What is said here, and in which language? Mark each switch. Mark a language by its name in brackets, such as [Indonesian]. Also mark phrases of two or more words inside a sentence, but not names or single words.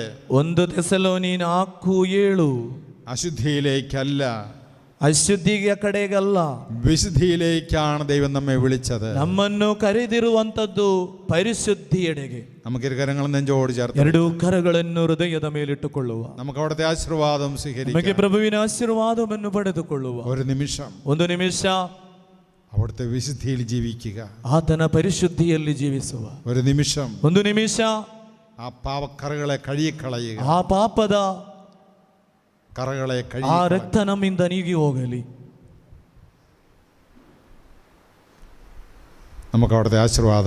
[Malayalam] 1 തെസ്സലോനിയൻ 4:7. അശുദ്ധിയിലേക്കല്ല, [Kannada] ಅಶುದ್ಧಿಯ ಕಡೆಗಲ್ಲ, [Malayalam] വിശുദ്ധിയിലേക്കാണ് ദൈവം നമ്മെ വിളിച്ചത്. [Kannada] ನಮ್ಮನ್ನು ಕರೆದಿರುವಂತದ್ದು ಪರಿಶುದ್ಧಿಯೆಡೆಗೆ. [Malayalam] നമുക്ക് ഇരുകരങ്ങൾ നെഞ്ചോട് ചേർത്ത് [Kannada] ಎರಡು ಕರಗಳನ್ನು ಹೃದಯದ ಮೇಲಿಟ್ಟುಕೊಳ್ಳುವ, [Malayalam] നമുക്ക് അവിടുത്തെ ആശീർവാദം സ്വീകരിക്കാം. [Kannada] ನಮಗೆ ಪ್ರಭುವಿನ ಆಶೀರ್ವಾದವನ್ನು ಪಡೆದುಕೊಳ್ಳುವ. [Malayalam] ഒരു നിമിഷം [Kannada] ಒಂದು ನಿಮಿಷ [Malayalam] അവിടുത്തെ വിശുദ്ധിയിൽ ജീവിക്കുക. [Kannada] ಆತನ ಪರಿಶುದ್ಧಿಯಲ್ಲಿ ಜೀವಿಸುವ. [Malayalam] ഒരു നിമിഷം [Kannada] ಒಂದು ನಿಮಿಷ [Malayalam] ആ പാപക്കറകളെ കഴുകിക്കളയുക. [Kannada] ಆ ಪಾಪದ [Malayalam] കറകളെ [Kannada] ಆ ರಕ್ತ ನಮ್ಮಿಂದ ನೀಗಿ ಹೋಗಲಿ. [Malayalam] നമുക്ക് അവിടുത്തെ ആശീർവാദം